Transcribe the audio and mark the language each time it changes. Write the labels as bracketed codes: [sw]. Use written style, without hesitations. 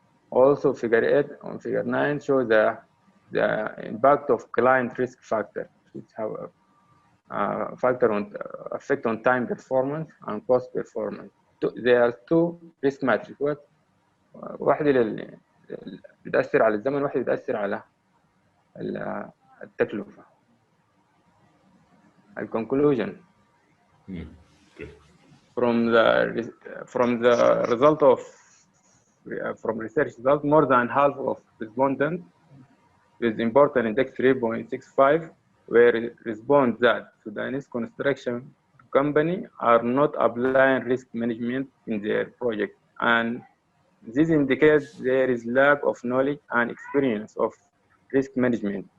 [en] Also figure 8 and figure 9 show the impact of client risk factor which have a factor on effect on time performance and cost performance. There are two risk matrices. [ar] واحدة اللي بتأثر على الزمن واحدة بتأثر على التكلفة. [en] Conclusion. From the result of from research result, more than half of respondents with important index 3.65 where respond that Sudanese construction company are not applying risk management in their project, and this indicates there is lack of knowledge and experience of risk management.